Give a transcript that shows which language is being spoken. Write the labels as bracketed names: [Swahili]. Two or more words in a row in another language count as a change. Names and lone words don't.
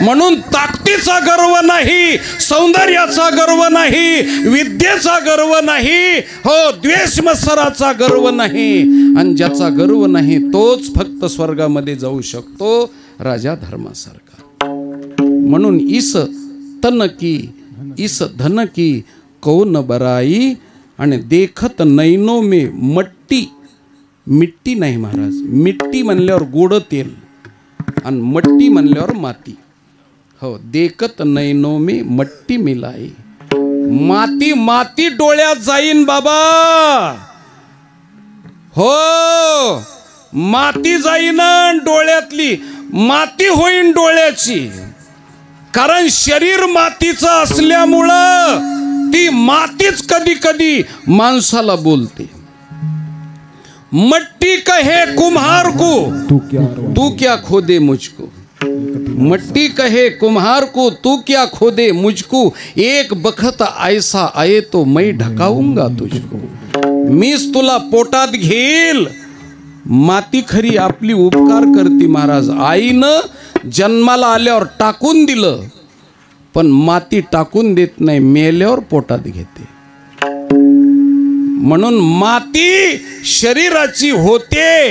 [Marathi] म्हणून ताकदीचा गर्व नाही, सौंदर्याचा गर्व नाही, विद्येचा गर्व नाही, हो द्वेष मत्सराचा गर्व नाही. आणि ज्याचा गर्व नाही तोच फक्त स्वर्गामध्ये जाऊ शकतो, राजा धर्मासारखा. [Hindi] म्हणून ईस तन की ईस धन की कौन बराई, आणि देखत नैनो मे मट्टी. [Marathi] मिट्टी नाही महाराज. मिट्टी म्हणल्यावर गोड तेल आणि मट्टी म्हणल्यावर माती. [Hindi] हो देखत नैनो मे मट्टी मिलाई. [Marathi] माती माती डोळ्यात जाईन बाबा. हो माती जाईन, डोळ्यातली माती होईन डोळ्याची. कारण शरीर मातीचं असल्यामुळं ती मातीच कधी कधी माणसाला बोलते. [Hindi] मट्टी कहे कुम्हार को तू क्या खोदे मुझको. मट्टी कहे कुम्हार को तू क्या खोदे मुझको. एक बखत ऐसा आये तो मैं ढकाऊंगा तुझको. [Marathi] मीच तुला पोटात घेईल. माती खरी आपली उपकार करते महाराज. आईनं जन्माला आल्यावर टाकून दिलं, पण माती टाकून देत नाही, मेल्यावर पोटात घेते. म्हणून माती शरीराची होते.